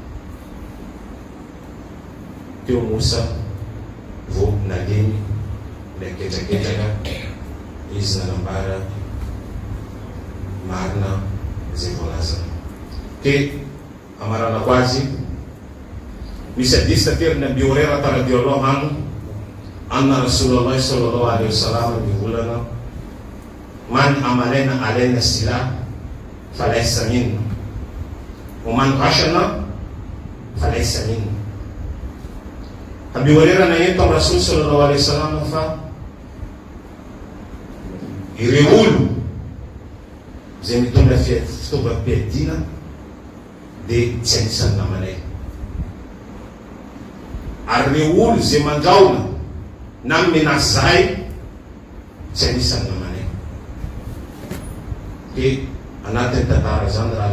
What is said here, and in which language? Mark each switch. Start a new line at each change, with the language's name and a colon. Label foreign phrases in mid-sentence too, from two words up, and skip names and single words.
Malagasy: teo Musa vo nalemy le ketraketraka izy nanambara marina zay volaza ke amaranako azy misy hadisy tatery ny Abi Huraira
Arabic: رضي الله عنه أن رسول الله صلى الله عليه وسلم
Malagasy: mivolana
Arabic: من حمل علينا السلاح فليس منا و من غشنا فليس منا
Malagasy: Abi Huraira nanentao Rasul
Arabic: صلى الله عليه وسلم
Malagasy: fa ireo olo zay mitondra fitaovam-piadina de tsy anisan'ny namanay ary reo olo zay mandraona na menace zahay tsy anisan'ny namanay de anatin'ny tantara zany raha